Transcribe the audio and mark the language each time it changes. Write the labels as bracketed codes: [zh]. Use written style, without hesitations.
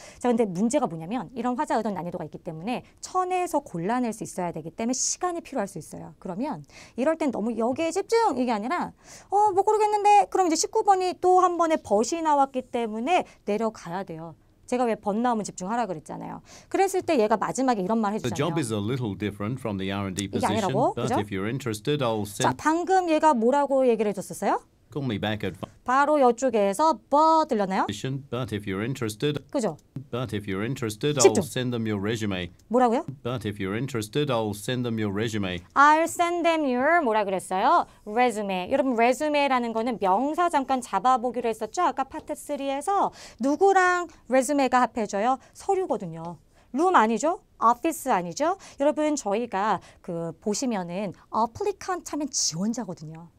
[ko] 자, 근데 문제가 뭐냐면 이런 화자 의도 난이도가 있기 때문에 천에서 골라낼 수 있어야 되기 때문에 시간이 필요할 수 있어요. 그러면 이럴 땐 너무 여기에 집중 이게 아니라 못 고르겠는데 그럼 이제 19번이 또 한 번에 벗이 나왔기 때문에 내려가야 돼요. 제가 왜 벗 나오면 집중하라 그랬잖아요. 그랬을 때 얘가 마지막에 이런 말 [en] The job is a little different from the R&D [ko] 이게 [en] position, [ko] 아니라고, [en] but [ko] 그죠? [en] if you're interested, I'll [ko] 자, [en] send. [ko] 방금 얘가 뭐라고 얘기를 해줬었어요? [en] Call me back at [ko] 바로 이쪽에서 들렸나요? [en] position, but if you're interested, [ko] 그죠? [en] I'll [ko] 집중. [en] send them your resume. [ko] 뭐라고요? [en] But if you're interested, I'll send them your resume. I'll send them your [ko] 뭐라 그랬어요? [en] resume. [ko] 여러분 resume라는 거는 명사 잠깐 잡아보기로 했었죠? 아까 파트 3에서 누구랑 resume가 합해져요? 서류거든요. 룸 아니죠? office 아니죠? 여러분 저희가 보시면은 applicant 하면 지원자거든요.